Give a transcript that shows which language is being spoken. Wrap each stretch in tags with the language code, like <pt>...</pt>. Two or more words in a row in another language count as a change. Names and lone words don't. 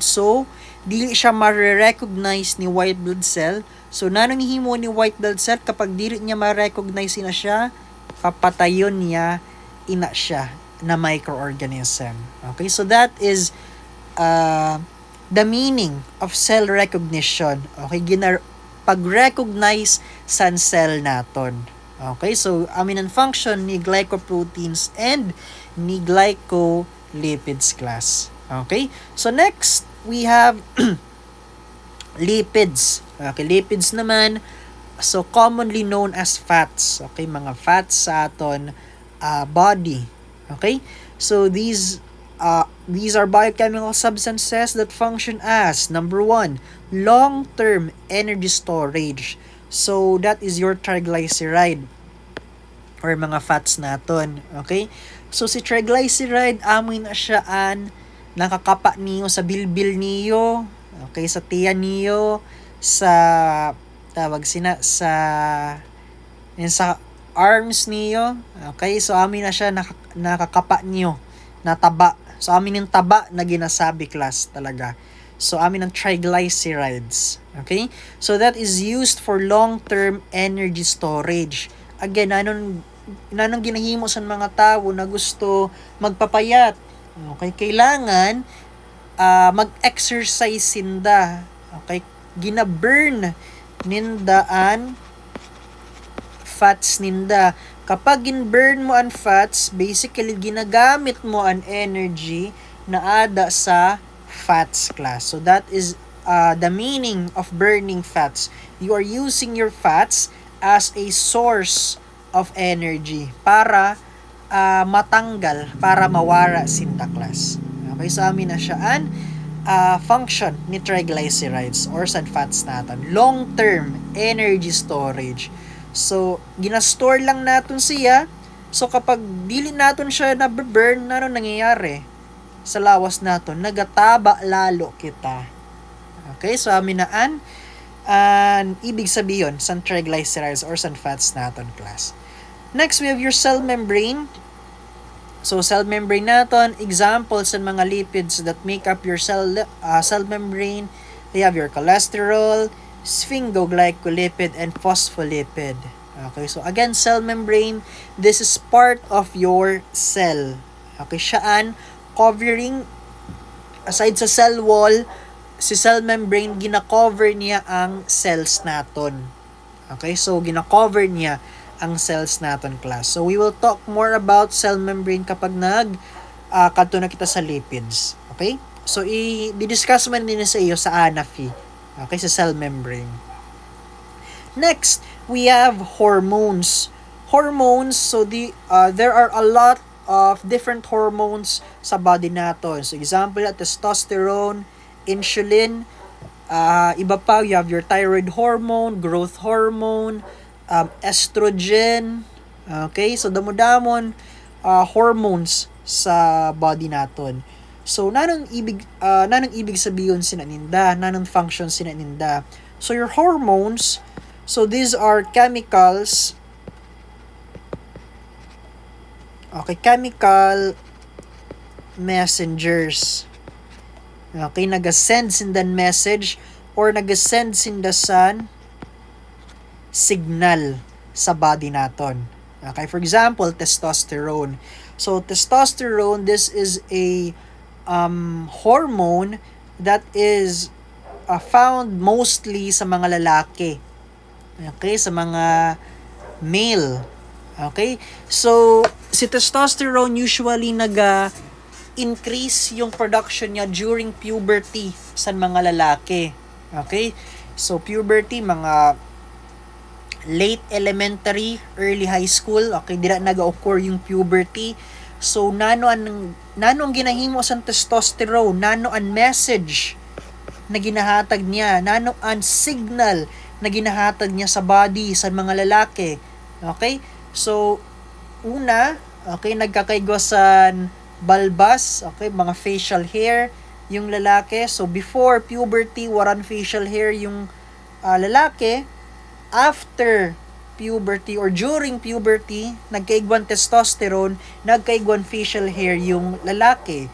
<bik>So, dili siya marirecognize ni</bik> <en>white blood cell.</en> <bik>So, nanong himo ni</bik> <en>white blood cell,</en> <bik>kapag dili niya ma-recognize na siya, papatayon niya, ina siya na microorganism.</bik> <en>Okay, so that is the meaning of cell recognition.</en> <bik>Okay, pag-recognize sa cell naton. Okay, so amin ang function ni glycoproteins and ni glycolipids class.</bik> <en>Okay, so next we have lipids. Okay, lipids naman, so commonly known as fats.</en> <bik>Okay, mga fats sa aton body.</bik> <en>Okay, so these are biochemical substances that function as, number 1, long-term energy storage. So, that is your triglyceride or</en> <bik>mga fats naton.</bik> <en>Okay? So,</en> <bik>si triglyceride, amoy na siya nakakapa niyo sa bilbil niyo. Okay? Sa tiyan niyo. Sa arms niyo. Okay? So, amoy na siya nakakapa niyo. Nataba. So, amin yung taba na ginasabi class talaga. So, amin ang triglycerides. Okay?</bik> <en>So, that is used for long-term energy storage. Again,</en> <bik>nanong ginahimo sa mga tao na gusto magpapayat. Okay? Kailangan mag-exercise sinda. Okay? Gina-burn nindaan fats ninda. Kapag in-burn mo ang fats, basically ginagamit mo ang energy na ada sa fats class.</bik> <en>So that is the meaning of burning fats. You are using your fats as a source of energy</en> <bik>para matanggal, para mawara sinta</bik> <en>class.</en> <bik>Okay, so amin na siya ang function ni triglycerides or sa fats natin.</bik> <en>Long-term energy storage.</en> <bik>So, ginastore lang natin siya. So, kapag dili natin siya na-burn, ano nangyayari? Sa lawas natin, nagataba lalo kita. Okay, so amin na ibig sabihin sa triglycerides or sa fats natin class.</bik> <en>Next, we have your cell membrane. So cell membrane naton, examples sa mga lipids that make up your cell membrane, they have your cholesterol, sphingoglycolipid, and phospholipid. Okay, so again, cell membrane, this is part of your cell.</en> <bik>Okay, siyaan covering, aside sa cell wall, si cell membrane, gina-cover niya ang cells naton. Okay, so gina-cover niya ang cells naton, class.</bik> <en>So we will talk more about cell membrane</en> <bik>kapag kadto na kita</bik> <en>sa lipids. Okay?</en> <bik>So i-discuss man din sa iyo sa ANAFI.</bik> <en>Okay, sa cell membrane. Next, we have hormones. Hormones, so there are a lot of different hormones sa body naton. So example, testosterone, insulin, iba pa, you have your thyroid hormone, growth hormone, estrogen.</en> <bik>Okay, so damo-damon hormones sa body naton. So nanong ibig sabihin sinaninda, nanong function sinaninda.</bik> <en>So your hormones, so these are chemicals. Okay, chemical messengers.</en> <bik>Okay, naga-send sindan message or naga-send sindasan signal sa body naton.</bik> <en>Okay, for example, testosterone. So testosterone, this is a hormone that is found mostly</en> <bik>sa mga lalaki. Okay, sa mga male. Okay? So si testosterone usually increase yung production niya during puberty sa mga lalaki.</bik> <en>Okay? So puberty, mga late elementary, early high school,</en> <bik>okay, dira naga-occur yung puberty. So nano ang ginahimo sa testosterone, nano ang message na ginahatag niya, nano ang signal na ginahatag niya sa body sa mga lalaki. Okay? So una, okay, nagkakaigosan balbas, okay, mga</bik> <en>facial hair</en> <bik>yung lalaki. So</bik> <en>before puberty,</en> <bik>waran</bik> <en>facial hair</en> <bik>yung lalaki.</bik> <en>After puberty or during puberty,</en> <bik>nagkaigwan testosterone, nagkaigwan</bik> <en>facial hair</en> <bik>yung lalaki.</bik>